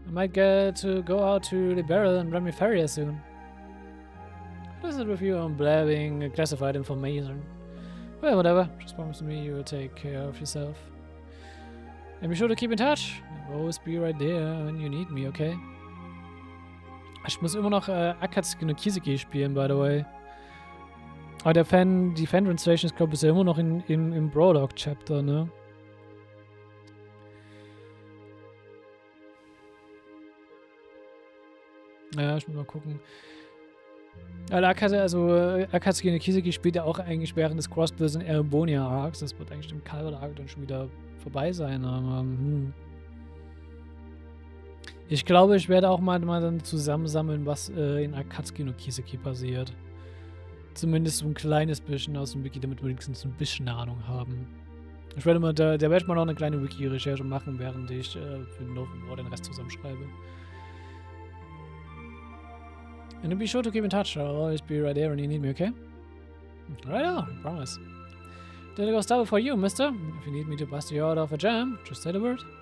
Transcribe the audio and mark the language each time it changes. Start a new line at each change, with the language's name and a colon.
English: I might get to go out to Liberal and run me Ferrier soon. What is it with you on blabbing classified information? Well, whatever. Just promise me you will take care of yourself. And be sure to keep in touch. I'll always be right there when you need me, okay?
German: Ich muss immer noch Akatsuki no Kiseki spielen,
English: by the way.
German: Aber die Fan-Translation ist, glaube ich, immer noch im Brawdog-Chapter, ne? Ja, ich muss mal gucken. Akatsuki no Kiseki spielt ja auch eigentlich während des Crossbills in Erebonia Arcs. Das wird eigentlich im Calvert Arc dann schon wieder vorbei sein, aber ich glaube, ich werde auch mal dann zusammensammeln, was in Akatsuki no Kiseki passiert. Zumindest so ein kleines bisschen aus dem Wiki, damit wir wenigstens ein bisschen Ahnung haben. Ich werde mal, da werde ich mal noch eine kleine Wiki-Recherche machen, während ich für Nirgendwo den Rest zusammenschreibe.
English: And be sure to keep in touch. I'll always be right there when you need me, okay? Right on, I promise. Did I go start for you, mister? If you need me to bust you out of a jam, just say the word.